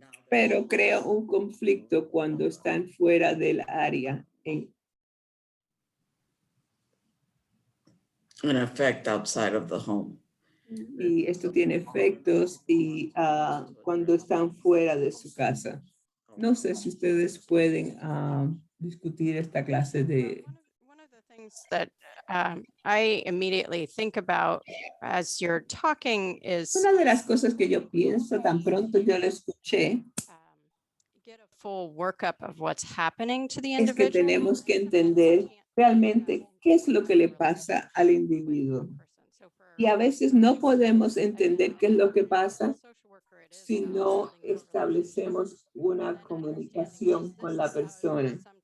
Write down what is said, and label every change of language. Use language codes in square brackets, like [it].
[es] Pero crea un conflicto cuando están fuera del área. [en] An effect outside of the home. [es] Y esto tiene efectos y cuando están fuera de su casa. No sé si ustedes pueden discutir esta clase de... [en] One of the things that I immediately think about as you're talking is [es] Una de las cosas que yo pienso tan pronto yo lo escuché [en] get a full workup of what's happening to the [es] es que [en] individual. [es] tenemos que entender realmente qué es lo que le pasa al individuo. Y a veces no podemos entender qué es lo que pasa si no establecemos una comunicación con la persona.